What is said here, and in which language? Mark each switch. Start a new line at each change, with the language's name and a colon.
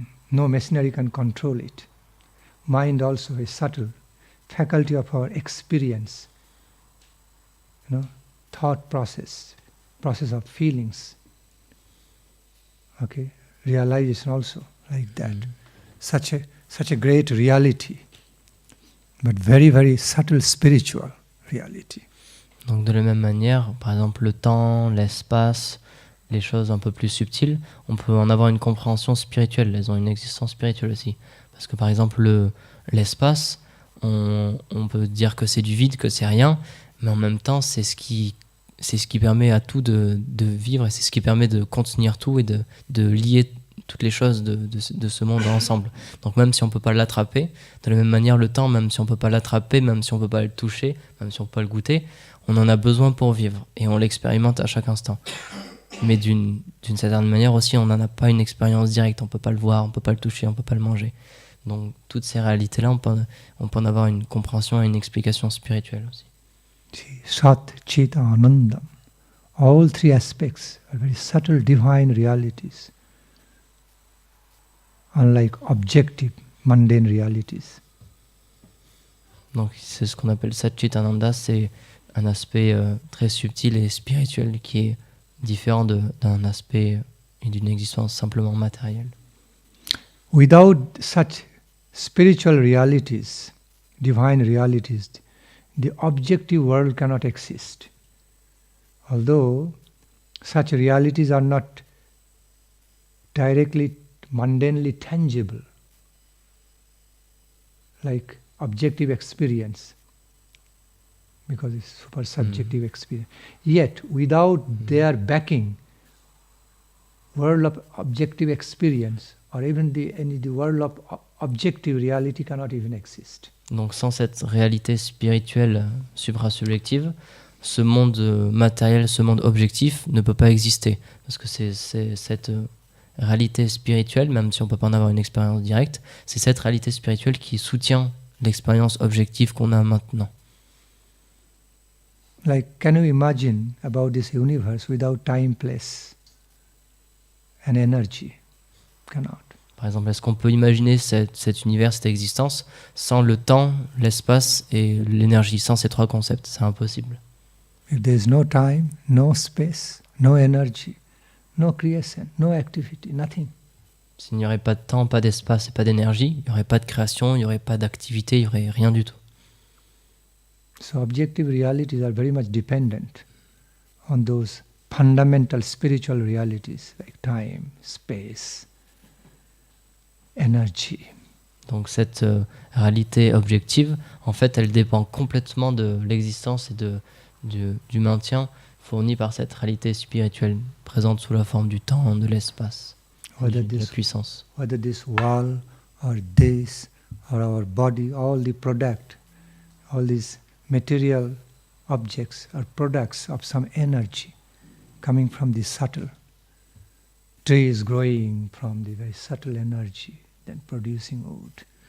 English: No machinery can control it. Mind also is subtle, faculty of our experience, thought process, process of feelings. Okay, realization also like that. Such a great reality, but very, very subtle spiritual reality.
French: Donc de la même manière, par exemple le temps, l'espace, les choses un peu plus subtiles, on peut en avoir une compréhension spirituelle, elles ont une existence spirituelle aussi. Parce que par exemple l'espace, on peut dire que c'est du vide, que c'est rien, mais en même temps c'est ce qui permet à tout de vivre, et c'est ce qui permet de contenir tout et de lier toutes les choses de ce monde ensemble. Donc même si on ne peut pas l'attraper, de la même manière le temps, même si on ne peut pas l'attraper, même si on ne peut pas le toucher, même si on ne peut pas le goûter, on en a besoin pour vivre et on l'expérimente à chaque instant. Mais d'une certaine manière aussi, on n'en a pas une expérience directe, on ne peut pas le voir, on ne peut pas le toucher, on ne peut pas le manger. Donc toutes ces réalités-là, on peut en avoir une compréhension et une explication spirituelle aussi.
Sanskrit: Sat, Chit, Anandam.
English: All three aspects are very subtle divine realities, unlike objective, mundane realities.
French: Donc c'est ce qu'on appelle Satchitananda, c'est un aspect très subtil et spirituel qui est différent d'un aspect et d'une existence simplement matérielle.
English: Without such spiritual realities, divine realities, the objective world cannot exist. Although such realities are not directly, mundanely tangible, like objective experience, because it's super subjective experience. Yet, without their backing, world of objective experience, or even the world of objective reality cannot even exist.
French: Donc sans cette réalité spirituelle suprasubjective, ce monde matériel, ce monde objectif ne peut pas exister. Parce que c'est cette réalité spirituelle, même si on ne peut pas en avoir une expérience directe, c'est cette réalité spirituelle qui soutient l'expérience objective qu'on a maintenant.
English: Like, can you imagine about this universe without time, place, and energy? Cannot.
French: Par exemple, est-ce qu'on peut imaginer cet univers, cette existence, sans le temps, l'espace et l'énergie, sans ces trois concepts? C'est impossible.
English: If there is no time, no space, no energy, no creation, no activity, nothing.
French: S'il n'y aurait pas de temps, pas d'espace et pas d'énergie, il n'y aurait pas de création, il n'y aurait pas d'activité, il n'y aurait rien du tout.
English: So objective realities are very much dependent on those fundamental spiritual realities like time, space, energy.
French: Donc cette réalité objective, en fait, elle dépend complètement de l'existence et du maintien fourni par cette réalité spirituelle présente sous la forme du temps, de l'espace, de la puissance.
English: Whether this wall or this or our body, all the product, all these material objects are products of some energy coming from the subtle. Trees growing from the very subtle energy, then producing wood.